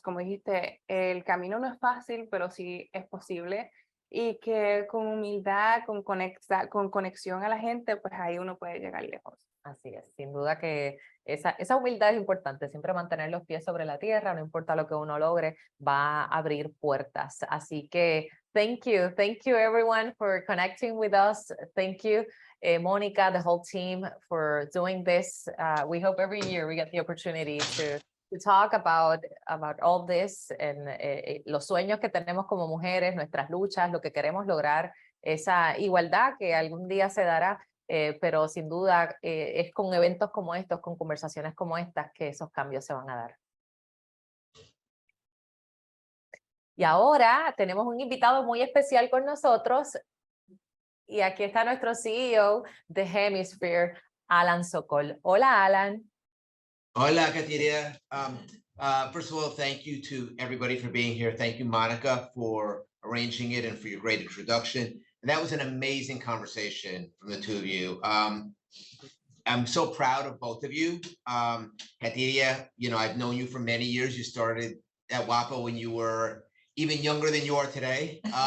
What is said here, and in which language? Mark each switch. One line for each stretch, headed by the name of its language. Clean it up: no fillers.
Spanish: Como dijiste, el camino no es fácil, pero sí es posible. Y que con humildad, con conexión a la gente, pues ahí uno puede llegar lejos. Así es, sin duda que esa humildad es importante, siempre mantener los pies sobre la tierra, no importa lo que uno logre, va a abrir puertas.
English: Así que thank you everyone for connecting with us. Thank you, Monica, the whole team, for doing this. We hope every year we get the opportunity to
Spanish: to talk about all this and los sueños que tenemos como mujeres, nuestras luchas, lo que queremos lograr, esa igualdad que algún día se dará, pero sin duda es con eventos como estos, con conversaciones como estas, que esos cambios se van a dar. Y ahora tenemos un invitado muy especial con nosotros, y aquí está nuestro CEO de Hemisphere, Alan Sokol. Hola, Alan. Hola, Katiria.
English: First of all, thank you to everybody for being here. Thank you, Monica, for arranging it and for your great introduction. And that was an amazing conversation from the two of you. I'm so proud of both of you. Katiria, you know, I've known you for many years. You started at Wapa when you were even younger than you are today.